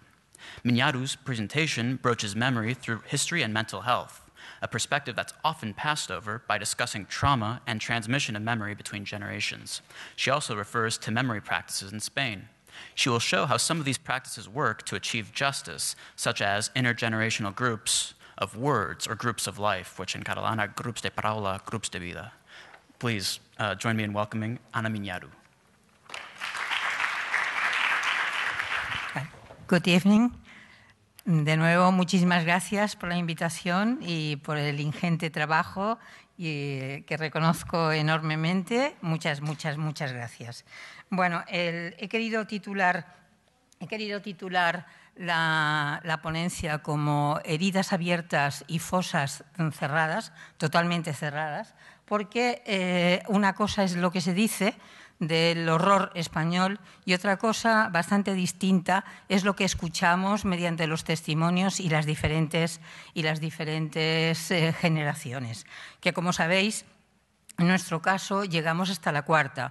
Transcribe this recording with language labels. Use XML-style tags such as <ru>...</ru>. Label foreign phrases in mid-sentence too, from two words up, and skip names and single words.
<en>Miñaru's presentation broaches memory through history and mental health, a perspective that's often passed over by discussing trauma and transmission of memory between generations. She also refers to memory practices in Spain. She will show how some of these practices work to achieve justice, such as intergenerational groups of words or groups of life, which in Catalan are</en> <ca>grups de paraula, grups de vida.</ca> <en>Please join me in welcoming Ana Miñaru. Good evening.</en> <es>De nuevo, muchísimas gracias por la invitación y por el ingente trabajo que reconozco enormemente. Muchas gracias. Bueno, he querido titular la ponencia como heridas abiertas y fosas cerradas, totalmente cerradas, porque una cosa es lo que se dice del horror español y otra cosa bastante distinta es lo que escuchamos mediante los testimonios y las diferentes generaciones, que como sabéis, en nuestro caso llegamos hasta la cuarta.</es>